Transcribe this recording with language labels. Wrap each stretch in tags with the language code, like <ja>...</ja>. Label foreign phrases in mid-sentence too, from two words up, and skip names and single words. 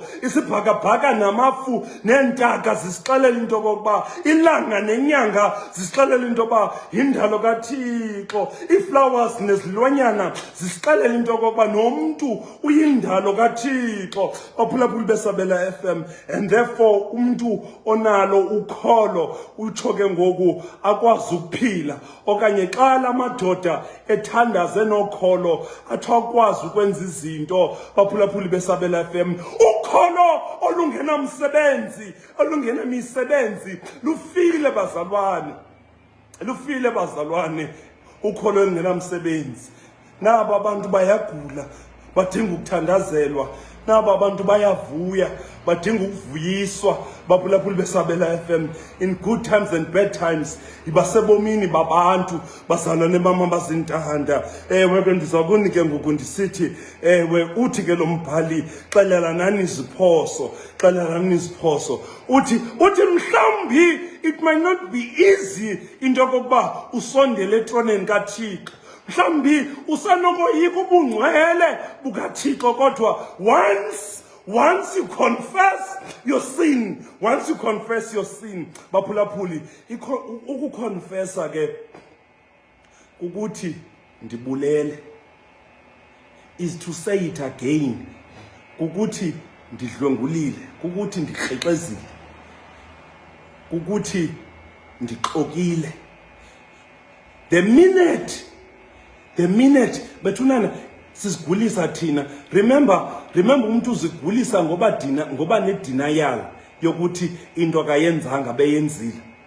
<xh>Isibhakabhaka namafu neentaka zisixelela into yokokuba, ilanga nenyanga zisixelela into yoba yindalo kaThixo. Iiflowers nezilwanyana zisixelela into yokokuba nomntu uyindalo kaThixo. Baphulaphuli beSabela FM,</xh> <en>and therefore</en> <xh>umntu onalo ukholo utsho ke ngoku akwazi ukuphila. Okanye xa la madoda ethandaze nokholo athi akwazi ukwenza izinto. Baphulaphuli beSabela FM, ukholo olungenamisebenzi lufile bazalwane, ukholo olungenamsebenzi. Naba abantu bayagula badinga ukuthandazelwa, naba abantu bayavuya badinga ukuvuyiswa. Baphulaphuli beSabela FM,</xh> <en>in good times and bad times</en> <xh>ibasebomini babantu bazalwane bam abazintanda. Ewe ke ndiza kunike ngoku ndisithi, ewe uthi ke lo mbhali, xelelanani iziphoso uthi mhlawumbi</xh> <en>it might not be easy</en> <xh>into yokokuba usondele etroneni kaThixo. Mhlawumbi usanokoyika ubungcwele bukaThixo, kodwa</xh> <en>once you confess your sin,</en> <xh>baphulaphuli, ukukonfessa ke ukuthi ndibulele</xh> <en>is to say it again,</en> <xh>kukuthi ndidlwengulile, kukuthi ndikrexezile, kukuthi ndixokile.</xh> <en>The minute</en> <xh>bethunana sisigulisa thina, remember umuntu uzigulisa ngoba ne-denial yokuthi into akayenzanga beyenzile.</xh>